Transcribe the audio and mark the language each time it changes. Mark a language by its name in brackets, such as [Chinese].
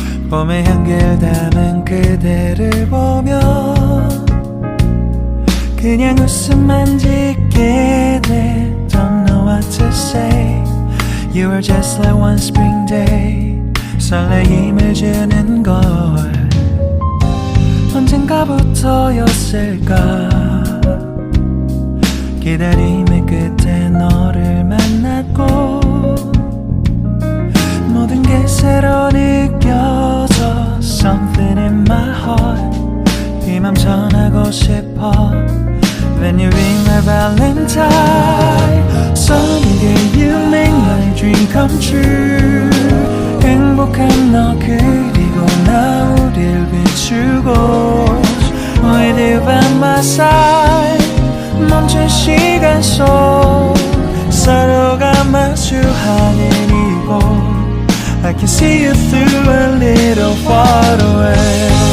[Korean] 봄의 향기를 담은 그대를 보면 그냥 웃음만 짓게 돼. [English] Don't know what to say. You were just like one spring day. [Korean] 설레임을 주는 걸 언젠가부터였을까. 기다림의 끝에 너를 만났고 모든 게 새로 느껴져. [English] Something in my heart. [Korean] 이 맘 전하고 싶어. [English] When you ring my valentine. Sunny day you make my dream come true. [Korean] 행복한 너 그리고 나 우릴 비추고 [English] With you by my side. [Korean] 멈춘 시간 속 서로가 마주하는 이곳 [English] I can see you through a little far away.